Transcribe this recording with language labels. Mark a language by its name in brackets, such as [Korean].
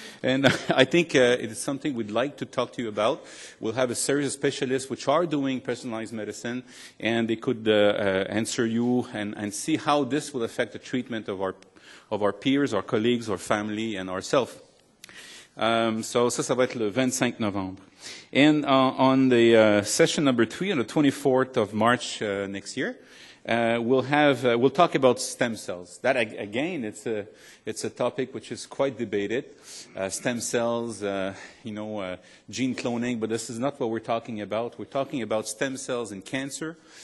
[English] And I think it is something we'd like to talk to you about. We'll have a series of specialists which are doing personalized medicine, and they could answer you and see how this will affect the treatment of our peers, our colleagues, our family, and ourselves. [French] So ça va être le 25 novembre. [English] And on the session number 3, on the 24th of March next year, we'll talk about stem cells. That again, it's a topic which is quite debated. Stem cells, gene cloning, but this is not what we're talking about. We're talking about stem cells in cancer.